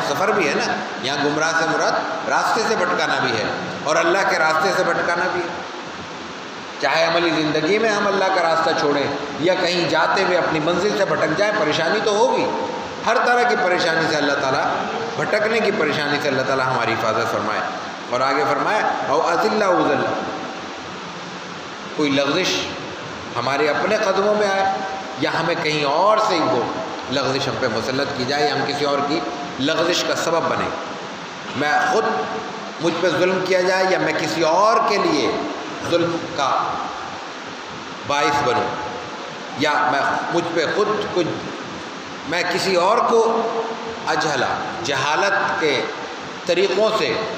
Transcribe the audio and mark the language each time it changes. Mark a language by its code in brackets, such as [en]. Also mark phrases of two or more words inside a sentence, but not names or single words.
[ur] سفر بھی ہے نا، یہاں گمراہ سے مراد راستے سے بھٹکانا بھی ہے اور اللہ کے راستے سے بھٹکانا بھی ہے۔ چاہے عملی زندگی میں ہم اللہ کا راستہ چھوڑیں یا کہیں جاتے ہوئے اپنی منزل سے بھٹک جائیں، پریشانی تو ہوگی، ہر طرح کی پریشانی سے اللہ تعالیٰ، بھٹکنے کی پریشانی سے اللہ تعالیٰ ہماری حفاظت فرمائے۔ اور آگے فرمائے [ar] او اذل او اذل، [ur] کوئی لغزش ہمارے اپنے قدموں میں آئے یا ہمیں کہیں اور سے وہ لغزش ہم پہ مسلط کی جائے یا ہم کسی اور کی لغزش کا سبب بنے، میں خود مجھ پہ ظلم کیا جائے یا میں کسی اور کے لیے ظلم کا باعث بنوں، یا میں مجھ پہ خود میں کسی اور کو اجہلا، جہالت کے طریقوں سے